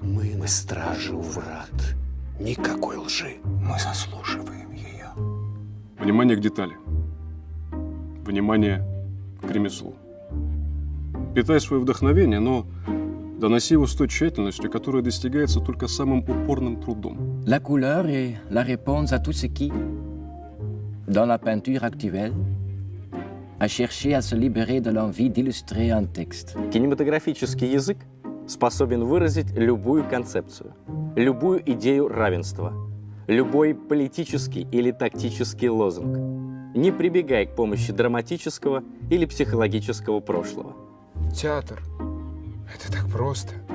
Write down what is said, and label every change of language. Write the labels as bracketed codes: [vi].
[ru] Мы на страже у врат. Никакой лжи. Мы заслуживаем ее. Внимание к детали. Внимание к ремеслу. Питай свое вдохновение, но доноси его с той тщательностью, которая достигается только самым упорным трудом. [fr] La couleur est la réponse à tout ce qui, dans la peinture actuelle, a cherché à se libérer de l'envie d'illustrer un texte. [ru] Кинематографический язык способен выразить любую концепцию, любую идею равенства, любой политический или тактический лозунг, не прибегая к помощи драматического или психологического прошлого. Театр – это так просто.